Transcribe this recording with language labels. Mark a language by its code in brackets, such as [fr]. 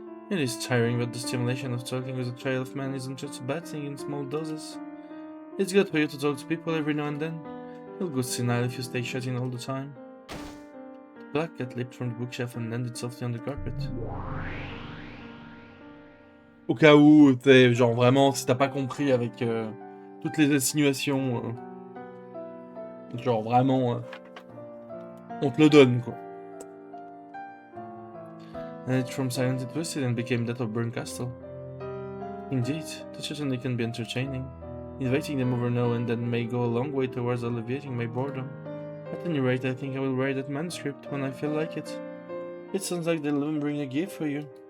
[en] It is tiring, but the stimulation of talking with a child of man isn't just a bad thing in small doses. It's good for you to talk to people every now and then. You'll go senile if you stay shut in all the time. The black cat leaped from the bookshelf and landed softly on the carpet. [fr] Au cas où, t'es genre vraiment, si t'as pas compris avec toutes les insinuations, genre vraiment, on te le donne quoi. [en] And it from silent it twisted and became that of Burn Castle. Indeed, that certainly can be entertaining. Inviting them over now and then may go a long way towards alleviating my boredom. At any rate, I think I will write that manuscript when I feel like it. It sounds like they'll even bring a gift for you.